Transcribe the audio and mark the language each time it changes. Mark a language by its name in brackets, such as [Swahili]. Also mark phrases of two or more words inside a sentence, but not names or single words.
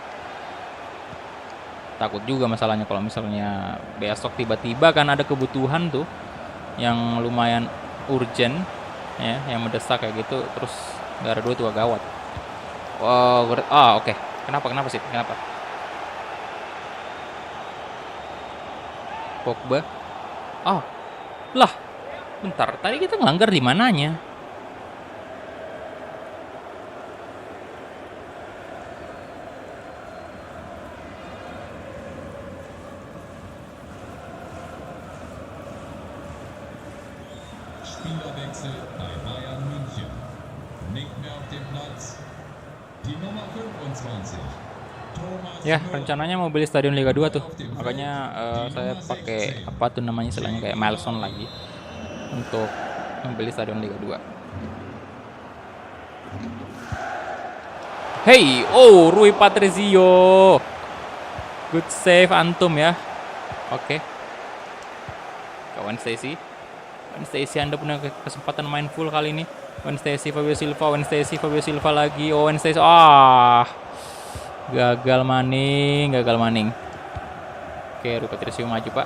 [Indonesian] Takut juga masalahnya kalau misalnya besok tiba-tiba kan ada kebutuhan tuh yang lumayan urgent ya, yang mendesak kayak gitu, terus nggak ada duit, gawat. Wow, oke. Kenapa sih? Kenapa? Pogba. Oh, lah, bentar. Tadi kita ngelanggar di mananya? [German] Spielerwechsel bei Bayern München. Nicht mehr auf dem Platz. Die Nummer 25. Thomas [Indonesian] Ya, [German] Müller. [Indonesian] rencananya mau beli stadion Liga 2 tuh. Makanya saya pakai apa tuh namanya istilahnya kayak milestone lagi untuk membeli stadion Liga 2. Hey, oh Rui Patricio. [English] Good save [Indonesian] antum ya. Oke. Kawan Stacy. Stacy Anda punya kesempatan main full kali ini. Stacy Fabio Silva lagi. Oh, Stacy. Gagal maning. Oke, Rui Patricio maju, Pak.